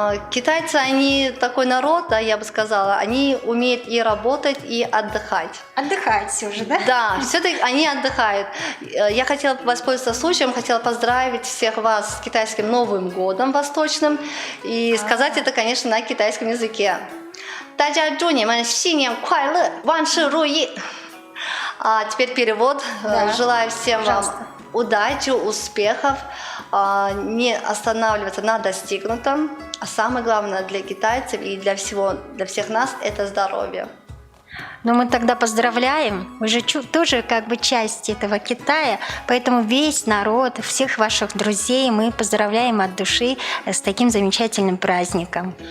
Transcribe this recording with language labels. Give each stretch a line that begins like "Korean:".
Russian: Китайцы, они такой народ, я бы сказала, они умеют и работать, и отдыхать. Отдыхают все же, да? Да, все-таки они отдыхают. Я хотела воспользоваться случаем, хотела поздравить всех вас с китайским Новым годом восточным и сказать это, конечно, на китайском языке.
Chinese: 大家祝你们新年快乐，万事如意.
Russian: Теперь перевод. Да. Желаю всем вам удачи, успехов, не останавливаться на достигнутом. А самое главное для китайцев и для всех нас – это здоровье. Но мы тогда поздравляем. Вы же тоже как бы часть этого Китая, поэтому весь народ, всех ваших друзей мы поздравляем от души с таким замечательным праздником.